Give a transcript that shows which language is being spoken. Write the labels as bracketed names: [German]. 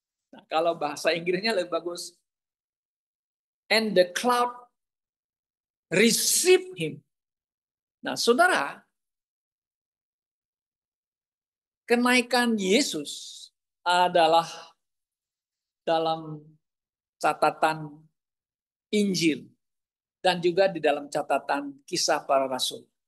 [Indonesian] Nah, kalau bahasa Inggrisnya lebih bagus. [English] And the cloud receive him. [Indonesian] Nah, saudara, kenaikan Yesus adalah dalam catatan Injil dan juga di dalam catatan Kisah Para Rasul.